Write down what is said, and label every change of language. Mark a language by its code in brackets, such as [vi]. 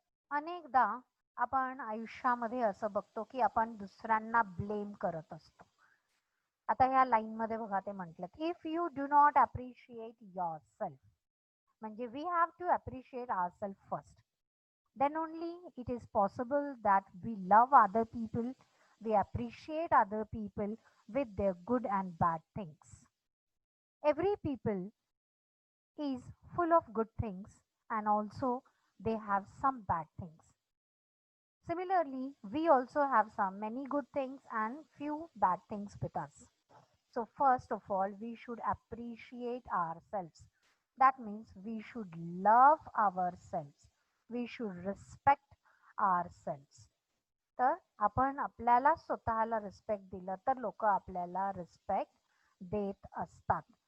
[mr] अनेकदा आपण आयुष्यामध्ये असं बघतो की आपण दुसऱ्यांना ब्लेम करत असतो. आता ह्या लाईनमध्ये बघा ते म्हटलं, [en] if you do not appreciate yourself, [mr] म्हणजे [en] We have to appreciate ourselves first. Then only it is possible that we love other people, we appreciate other people with their good and bad things. Every people is full of good things, and also they have some bad things. Similarly, we also have some many good things and few bad things with us. So first of all, we should appreciate ourselves. That means we should love ourselves. We should respect ourselves. [mr] तर आपण आपल्याला स्वतःला respect दिलं तर लोक आपल्याला respect देत असतात.